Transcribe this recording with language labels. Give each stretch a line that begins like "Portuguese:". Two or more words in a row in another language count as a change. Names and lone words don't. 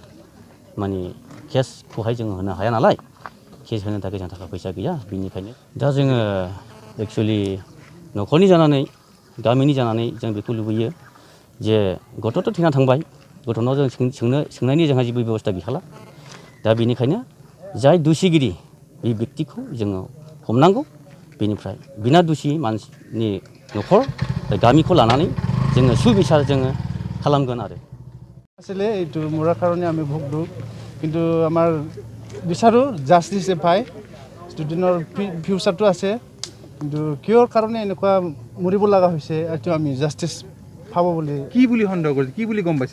Bodo: माने केसखौहाय जों होनो हाया नालाय, केस होनो थाखाय जोंहा थाखा फैसा गैया, बेनिखायनो दा जोङो एक्सुवेलि नखरनि जानानै, गामिनि जानानै जों बेखौ लुबैयो जे गथ'थ' थैना थांबाय, गथ'नाव जों सोंनायनि जोंहा जेबो बेबस्था गैखाला। दा बेनिखायनो जाय दुसिगिरि बे व्यक्तिखौ जोङो हमनांगौ। बेनिफ्राय बिना दुसि मानसिनि नखर गामिखौ लानानै जोङो सुबिचार जोङो खालामगोन आरो।
Assamese: আসলে এইটো মৰাৰ কাৰণে আমি ভুগলোঁ, কিন্তু আমাৰ বিচাৰোঁ জাষ্টিছে পায়। ষ্টুডেণ্টৰ ফিউচাৰটো আছে, কিন্তু কিহৰ কাৰণে এনেকুৱা মৰিব লগা হৈছে এইটো আমি জাষ্টিছ পাব বুলি কি বুলি সন্দেহ কৰিছে কি বুলি গম পাইছে